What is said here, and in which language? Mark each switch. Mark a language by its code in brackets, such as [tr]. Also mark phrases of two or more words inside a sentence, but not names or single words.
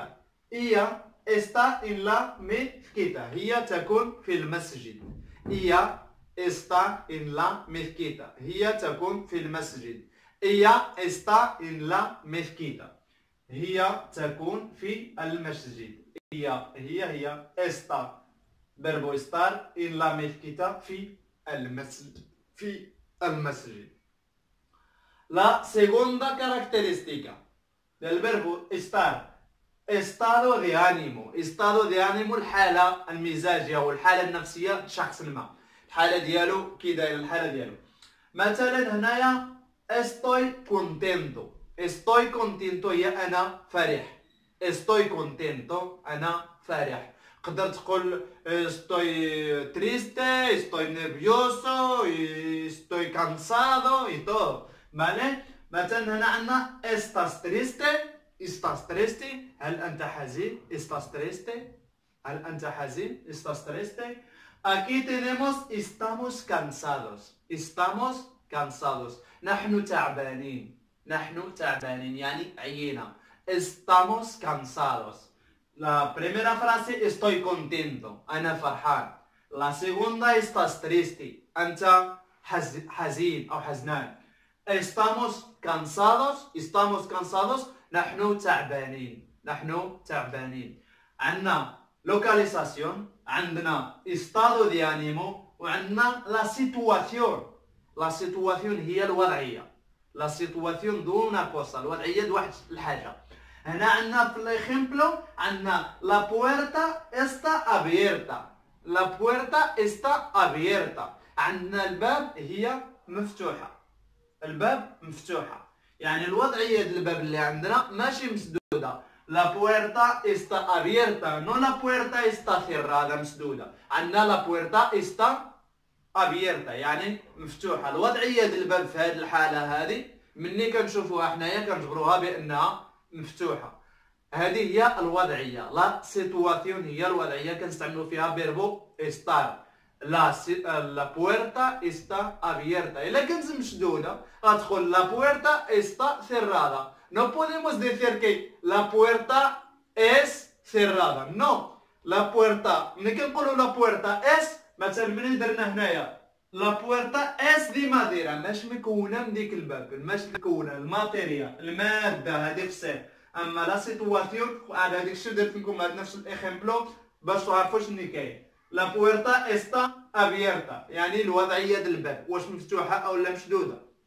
[es] Ella está en la mezquita. [ar] هي تكون في المسجد. [es] ella está en la mezquita. [ar] هي تكون في المسجد. [es] ella está en la mezquita. [ar] هي تكون في المسجد. [es] هي está. verbo estar en la mezquita [ar] في المسجد. [es] La segunda característica del verbo estar estado de ánimo. [ar] الحالة المزاجية والحالة النفسية شخص ما. الحالة ديالو كي داير الحالة ديالو. مثلا هنايا [es] estoy contento. Estoy contento [ar] هي أنا فرح. [es] Estoy contento [ar] أنا فرح. قدرت تقول [es] estoy triste, estoy nervioso, estoy cansado y todo. ¿Vale? [ar] مثلا هنا عندنا [es] estás triste. [ar] هل أنت حزين؟ [es] estás triste. [ar] هل أنت حزين؟ [es] estás triste. Aquí tenemos estamos cansados. [ar] نحن تعبانين يعني عينا. [es] Estamos cansados. La primera frase estoy contento. [ar] أنا فرحان. [es] La segunda estás triste. [ar] أنت حزين أو حزنان. [es] Estamos cansados. [ar] نحن تعبانين. [es] عندنا localización. عندنا estado de ánimo. وعندنا la situación. La situación [ar] هي الوضعية. [es] La situación de una cosa. [ar] الوضعية د واحد الحاجة. هنا عندنا في الإجemplo عندنا [es] la puerta está abierta. [ar] عندنا الباب هي مفتوحة. يعني الوضعية د الباب اللي عندنا ماشي مسدودة. [es] La puerta está abierta. No la puerta está cerrada مسدودة. عندنا la puerta está abierta [ar] يعني مفتوحة. الوضعية د الباب في هذه الحالة هذه مني كنشوفوها حنايا كنجبروها بأنها مفتوحة. هذه هي الوضعية. [es] la situación [ar] هي الوضعية كنستعملوا فيها [es] verbo estar. La puerta está abierta. [ar] إلا كانت مشدودة غتقول [es] la puerta está cerrada. No podemos decir que la puerta es cerrada. No. La puerta [ar] ملي كنقولوا [es] la puerta es [ar] مثلا ملي درنا هنايا [es] la puerta es de madera [ar] ماشي مكونه من ديك الباب، ماشي مكونه الماتيريا الماده هذيك السير. اما [es] la situación [ar] عاد هذيك الشيء درت لكم هذا نفس الاخيمبلو باش تعرفوا شنو كاين. [es] la puerta está abierta [ar] يعني الوضعيه ديال الباب واش مفتوحه او لا مشدوده.